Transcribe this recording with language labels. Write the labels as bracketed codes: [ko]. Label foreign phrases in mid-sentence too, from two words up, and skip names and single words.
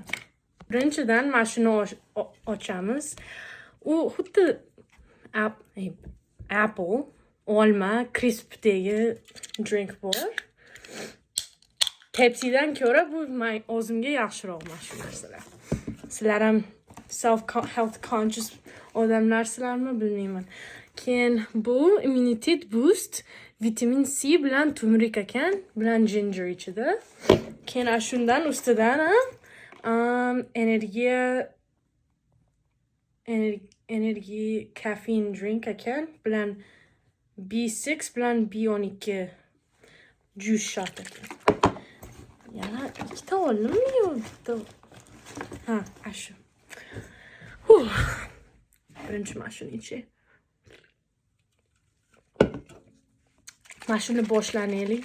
[uz] Birinchidan mashina ochamiz. U xuddi apple, olma, crispdagi drink bor. Pepsi'dan ko'ra bu o'zimga yaxshiroq mana shu narsalar. Sizlar ham [en] self-health conscious [uz] odamlarsizlarmi bilmayman. Keyin bu immunitet boost, vitamin C bilan turmeric ekan, bilan ginger ichida. Keyin shundan ustidan [en] energy caffeine drink [uz] ekan, bilan B6 bilan B12 [en] juice shot [uz] ekan. Yana ikkita oldimmi yo bitta? Shu. Birinchi mashina ichi. Mashina boshlanaylik.